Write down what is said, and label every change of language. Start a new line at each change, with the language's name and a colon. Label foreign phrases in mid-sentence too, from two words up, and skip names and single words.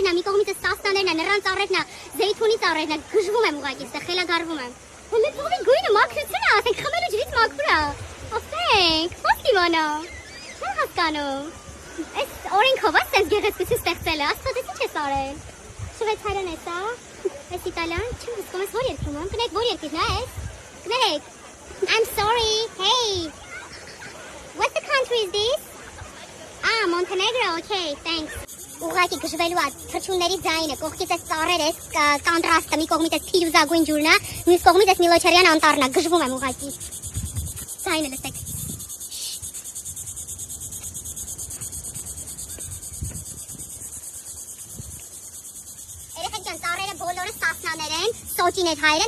Armenian: է, մի կողմից սասնաներն է, նրան ծառերն է, զեյթունի ծառերն է, գժվում եմ ուղղակի, ստեղ խելագարվում եմ։ Հենց ծովի գույնը մաքրություն է, ասենք խմելու ջրից մաքուր է։ Ասենք, ո՞նց դիվանա։ Չեմ հասկանում։ Այս օրենքով է սենց գեղեցկություն ստեղծել է, աստված ինչ է արել։ Շվեյցարիան է սա, այս իտալիան, չեմ հասկանում, այս որ երկրում եմ, կնեք որ երկիրն է այս։ Կներեք։
English: I'm sorry. Hey. What the country is this? Montenegro. Okay, thanks.
Armenian: Ուղղակի գժվելու է թռչունների ձայնը, կողքից էս ծառեր էս կոնտրաստը, մի կողմից էս փիրուզագույն ջուրն է, մյուս կողմից էս Միլոչերյան անտառն է, գժվում եմ ուղղակի։ Ձայնը լսեք։ Երեխեք ջան, ծառերը բոլորը սասնաներ են, սոճիներ հայեր են,